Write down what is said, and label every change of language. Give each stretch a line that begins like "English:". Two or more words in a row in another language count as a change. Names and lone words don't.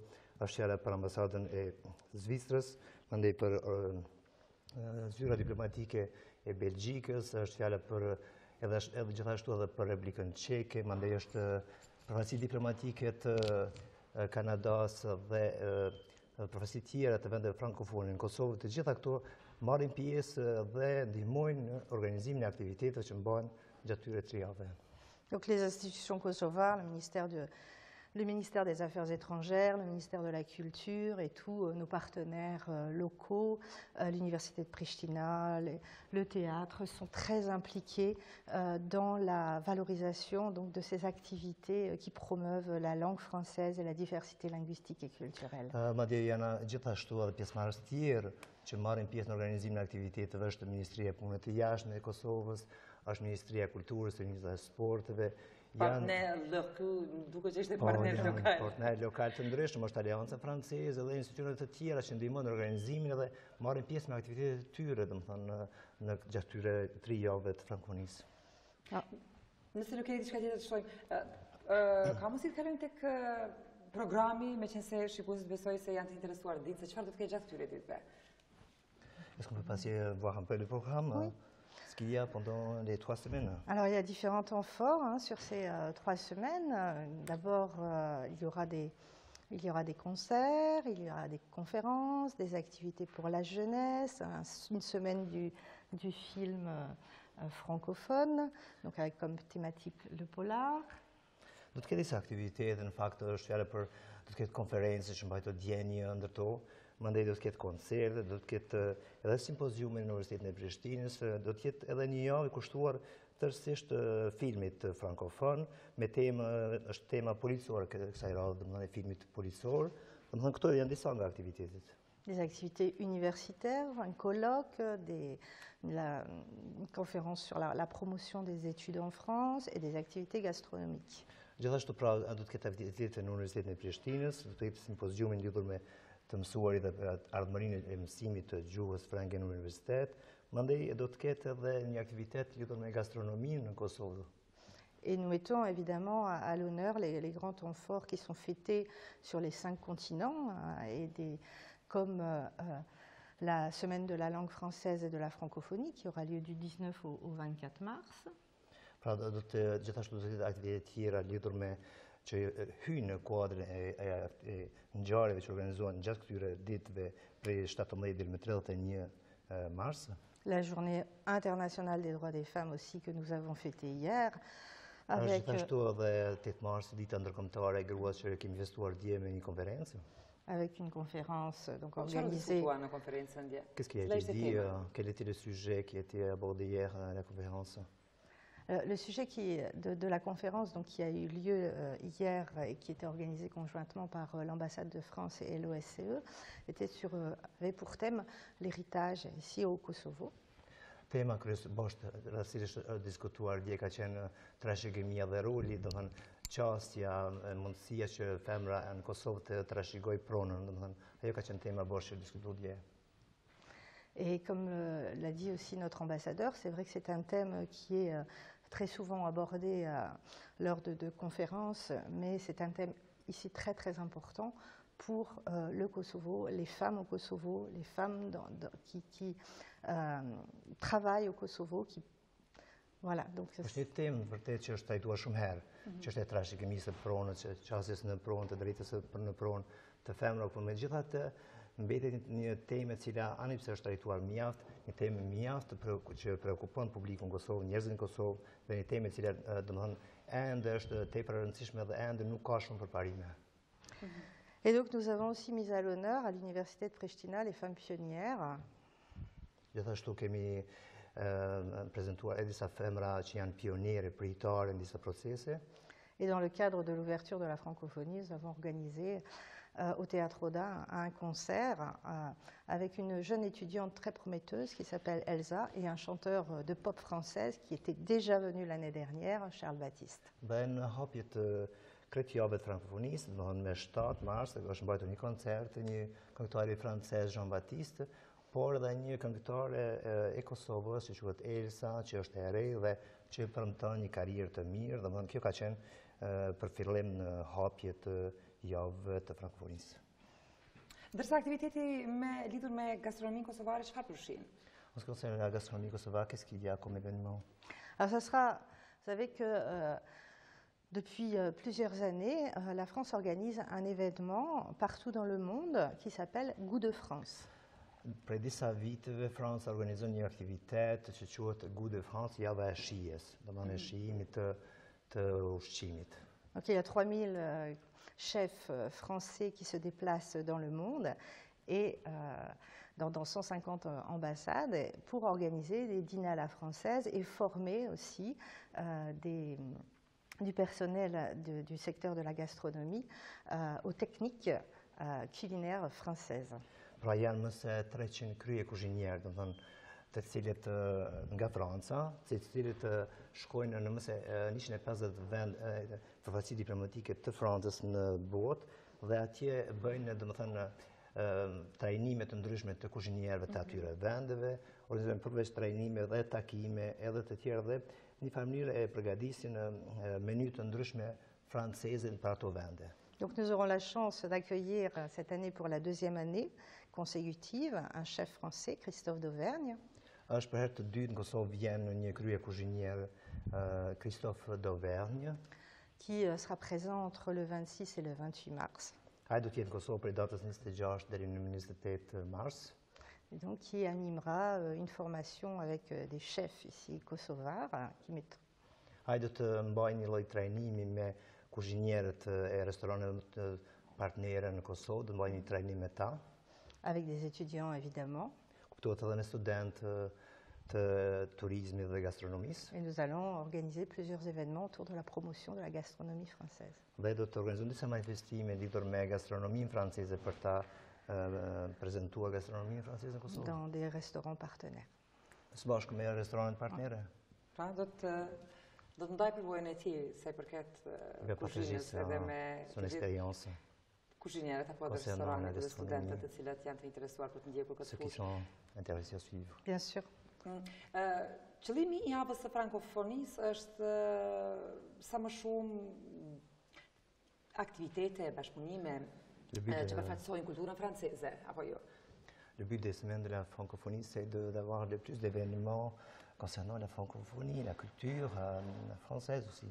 Albanian: Është fjala për ambasadën e Zvicrës, mandej për zyra diplomatike e Belgjikës, është fjala për edhe gjithashtu edhe për Republikën Çeke, mandej është përfaqësi diplomatike të Kanadas dhe përfaqësi tjera të vendeve frankofone në Kosovë. Të gjitha këto marrin pjesë dhe ndihmojnë në organizimin e aktiviteteve që mbahen gjatë këtyre 3 javëve.
French: Donc les institutions kosovares, le ministère des Affaires étrangères, le ministère de la Culture et tous nos partenaires locaux, l'université de Pristina, le théâtre sont très impliqués dans la valorisation donc, de ces activités qui promeuvent la langue française et la diversité linguistique et culturelle.
Albanian: Madje janë gjithashtu edhe pjesëmarrës tjerë që marrin pjesë në organizimin e aktiviteteve, është Ministria e Punëve të Jashtme e Kosovës, është Ministria e Kulturës, Ministria e Sporteve. Partner lokal, duke që ishte partner lokal. Partner lokal të ndryshëm, është Alianca Franceze dhe institucionet të tjera që ndihmojnë në organizimin dhe marrin pjesë në aktivitetet e tyre, domethënë në gjatë këtyre 3 javëve të frankofonisë. Nëse nuk keni diçka tjetër të shtojmë, ka mundësi të kalojmë tek programi, meqense shikuesit besoj se janë të interesuar ditë, se çfarë do të ketë gjatë këtyre ditëve?
French: Est-ce qu'on peut passer voir un peu le programme? Oui. Ce qu'il y a pendant les 3 semaines. Alors il y a différents temps forts sur ces 3 semaines. D'abord, il y aura des concerts, il y aura des conférences, des activités pour la jeunesse, une semaine du film francophone, donc avec comme thématique le polar.
Albanian: Do të ketë disa aktivitete, në fakt është fjala për do të ketë konferencë që mbajtur djenjë ndërto, mandej do të ketë koncerte, do të ketë edhe simpoziume në Universitetin e Prishtinës, do të ketë edhe një javë i kushtuar tërësisht filmit frankofon, me është tema policore kësaj radhe, domethënë filmit policor. Domethënë këto janë disa nga aktivitetet.
French: Des activités universitaires, un colloque, une conférence sur la promotion des études en France et des activités gastronomiques.
Albanian: Gjithashtu pra do të ketë aktivitete në Universitetin e Prishtinës, do të ketë simpoziumin lidhur me të mësuarit dhe ardhmërinë e mësimit të gjuhës franke në universitet, mandej do të ketë edhe një aktivitet lidhur me gastronominë në Kosovë.
French: Et nous mettons évidemment à l'honneur les grands temps forts qui sont fêtés sur les 5 continents, comme la semaine de la langue française et de la francophonie qui aura lieu du 19 au 24 mars.
Albanian: Pra gjithashtu do të ketë aktivitete tjera lidhur me që hyjnë në kuadrin e ngjarjeve që organizohen gjatë këtyre ditëve prej 17 deri më 31 mars.
French: La journée internationale des droits des femmes aussi que nous avons fêtée hier. Avec
Albanian: Gjithashtu edhe 8 mars, dita ndërkombëtare e gruas që kemi festuar dje me një konferencë.
French: Avec une conférence donc organisée. Qu'est-ce qui a été dit? Quel était le sujet qui a été abordé hier à la conférence? Le sujet de la conférence donc, qui a eu lieu hier et qui était organisée conjointement par l'ambassade de France et l'OSCE avait pour thème l'héritage ici au Kosovo.
Albanian: Tema rastësisht diskutuar dje ka qenë trashëgimia dhe roli, domethënë qasja, mundësia që femra në Kosovë të trashëgojë pronën, domethënë ajo ka qenë tema bosh diskutuar dje.
French: Et comme l'a dit aussi notre ambassadeur, c'est vrai que c'est un thème qui est très souvent abordé lors de conférences, mais c'est un thème ici très très important pour le Kosovo, les femmes au Kosovo, les femmes qui travaillent au Kosovo. Voilà, donc
Albanian: është një temë vërtet që është trajtuar shumë herë, që është e trashëgimisë së pronës, qasjes në pronë, të drejtës në pronë të femrave, por megjithatë mbetet një temë e cila anipse është trajtuar mjaft, një temë mjaft që preokupon publikun Kosovë, njerëzit në Kosovë, dhe një temë e cila domethënë ende është tepër e rëndësishme dhe ende nuk ka shumë përparime.
French: Et donc nous avons aussi mis à l'honneur à l'Université de Pristina les femmes pionnières.
Albanian: Gjithashtu kemi prezentuar edhe disa femra që janë pionierë, pritare në disa procese.
French: Et dans le cadre de l'ouverture de la francophonie, nous avons organisé au Théâtre Rodin un concert avec une jeune étudiante très prometteuse qui s'appelle Elsa et un chanteur de pop française qui était déjà venu l'année dernière, Charles Baptiste.
Albanian: Në hapjet kretjave të frankophonisë, domethënë me 7 mars, është mbajtur një koncert të një këngëtari francez, Jean Baptiste, por edhe një këngëtare e Kosovës që quhet Elsa, që është e re dhe që premton një karrierë të mirë, domethënë kjo ka qenë për fillim në hapjet të javëve të frankofonisë. Ndërsa aktiviteti lidhur me gastronominë kosovare, çfarë përfshin?
French: En ce qui concerne la gastronomie kosovare, qu'est-ce qu'il y a comme événement? Alors ça sera, vous savez que depuis plusieurs années, la France organise un événement partout dans le monde qui s'appelle Goût de France.
Albanian: Prej disa viteve, Franca organizon një aktivitet që quhet Goût de France, java e shijes, domethënë e shijimit të ushqimit.
French: Donc il y a 3000 chefs français qui se déplacent dans le monde et dans 150 ambassades pour organiser des dîners à la française et former aussi du personnel du secteur de la gastronomie aux techniques culinaires françaises.
Albanian: Pra janë më se 300 krye kuzhinierë, domethënë të cilët nga Franca, të cilët shkojnë në më se 150 vende përfaqësi diplomatike të Francës në botë dhe atje bëjnë domethënë trajnime të ndryshme të kuzhinierëve të atyre vendeve, organizojnë përveç trajnime dhe takime edhe të tjera dhe një familje e përgatisin menu të ndryshme franceze për ato vende.
French: Donc nous aurons la chance d'accueillir cette année pour la 2e année consécutive un chef français, Christophe d'Auvergne.
Albanian: Është për herë të dytë në Kosovë vjen një krye kuzhinier, Christophe d'Auvergne,
French: qui sera présent entre le 26 et le 28 mars.
Albanian: Ai do të jetë në Kosovë prej datës 26 deri në 28 mars.
French: Et donc qui animera une formation avec des chefs ici kosovars
Albanian: Ai do të mbajë një lloj trajnimi me kuzhinierët e restoraneve të partnerë në Kosovë, do mbajë një trajnim me ta.
French: Avec des étudiants, évidemment.
Albanian: Kuptohet edhe në studentë të turizmit dhe gastronomisë.
French: Et nous allons organiser plusieurs événements autour de la promotion de la gastronomie française.
Albanian: Dhe do të organizojmë disa manifestime lidhur me gastronominë franceze për ta prezantuar gastronominë franceze në Kosovë.
French: Dans des restaurants partenaires.
Albanian: Së bashku me restoranet partnere. Pra, do të ndaj përvojën e tij se përket kuzhinës edhe me
French: son expérience.
Albanian: Kuzhinierët apo edhe restorantet dhe studentët të cilët janë të interesuar për të ndjekur këtë
French: Ceux qui sont intéressés à suivre. Bien sûr.
Albanian: Qëllimi i javës së frankofonisë është sa më shumë aktivitete, bashkëpunime që përfaqësojnë kulturën franceze, apo jo?
French: Le but des semaines de la francophonie, c'est d'avoir le plus d'événements concernant la francophonie, la culture française aussi.